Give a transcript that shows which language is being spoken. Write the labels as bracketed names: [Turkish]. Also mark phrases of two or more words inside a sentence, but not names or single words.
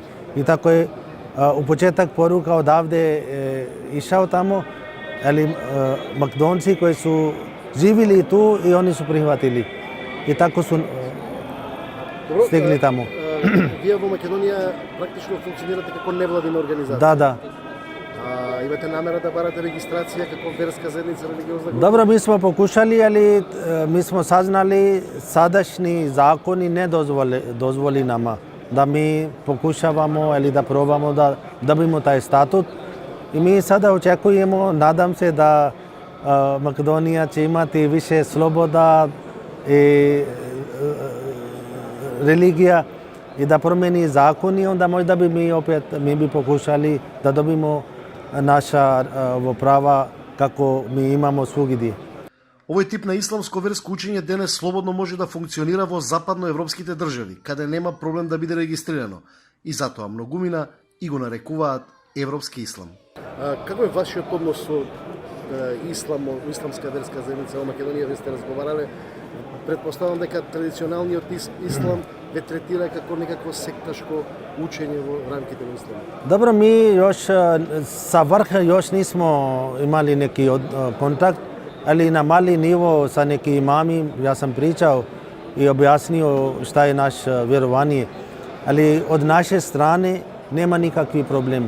[Bosnian] I tako je u početak poruka odavde išao tamo, ali McDonald'si koji su živjeli tu i oni su prihvatili. I tako su stigli tamo. [Macedonian] Вие во Македонија практично функционирате како невладина организација. [Bosnian] Da. [Macedonian] Имате намера да барате регистрација како верска заедница религиозна група? [Bosnian] Dobro, mi smo pokušali, ali mi smo saznali sadašnji zakoni ne dozvoli nama da mi pokušavamo ili da probamo da dobimo taj statut. I mi sada očekujemo, nadam se da Makedonija će imati više sloboda i religija i da promeni zakon i onda možda bi mi bi pokušali da dobimo naša prava kako mi imamo svugdje. [Macedonian] Овој тип на исламско верско учење денес слободно може да функционира во западноевропските држави, каде нема проблем да биде регистрирано, и затоа многумина и го нарекуваат европски ислам. Како е вашиот однос со исламска верска заедница во Македонија? Вие сте разговарале. Предпоставам дека традиционалниот ислам ве третира како некакво секташко учење во рамките на исламот. [Bosnian] Dobro, mi još sa vrha još nismo imali neki kontakt, ali na mali nivo sa neki imami, ja sam pričao i objasnio šta je naše vjerovanje. Ali od naše strane nema nikakvi problem.